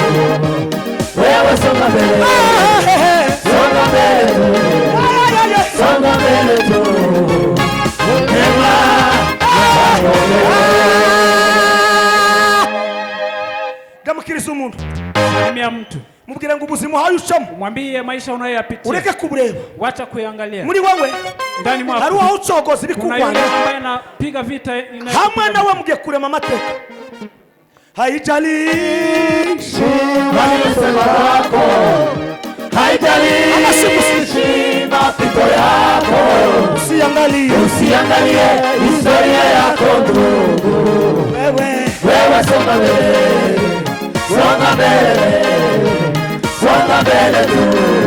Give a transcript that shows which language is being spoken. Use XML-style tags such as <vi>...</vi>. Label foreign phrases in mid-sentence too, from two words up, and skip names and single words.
<sw>Wewe songa mbele, songa mbele, songa mbele tu.</sw> <rn>Gamukiriza umuntu.</rn> <sw>Salimia mtu.</sw> <rn>Mubwira ngo ubuzima hayo ucamo.</rn> <sw>Mwambie maisha unayoyapitia.</sw> <rn>Ureke kubureba.</rn> <sw>Wacha kuangalia.</sw> <rn>Muri wewe</rn> <sw>ndani mwako.</sw> <rn>Hari waho ucogoza bikugwanya.</rn> <sw>Ambaye anapiga vita</sw> <rn>hamwe nawe mugiye kurema amateka.</rn> <sw>Haijalishi nilosema kwako, haijalishi mapito yako. Usiangalie historia yako ndugu. Wewe songa mbele, songa mbele, songa mbele tu.</sw>